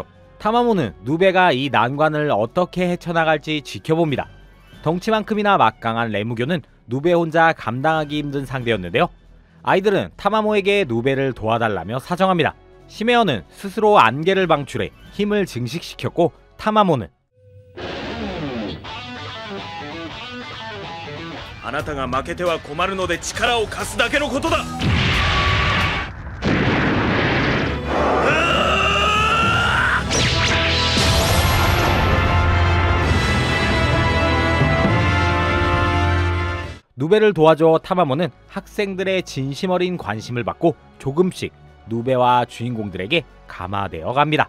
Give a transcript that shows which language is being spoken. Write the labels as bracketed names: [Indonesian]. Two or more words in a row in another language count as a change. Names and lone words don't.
[Korean] 타마모는 누베가 이 난관을 어떻게 헤쳐나갈지 지켜봅니다. 덩치만큼이나 막강한 레무교는 누베 혼자 감당하기 힘든 상대였는데요. 아이들은 타마모에게 누베를 도와달라며 사정합니다. 시메어는 스스로 안개를 방출해 힘을 증식시켰고, 타마모는 [Japanese] あなたが負けては困るので力を貸すだけのことだ。 [Korean] 누베를 도와줘 타마모는 학생들의 진심 어린 관심을 받고 조금씩 누베와 주인공들에게 감화되어 갑니다.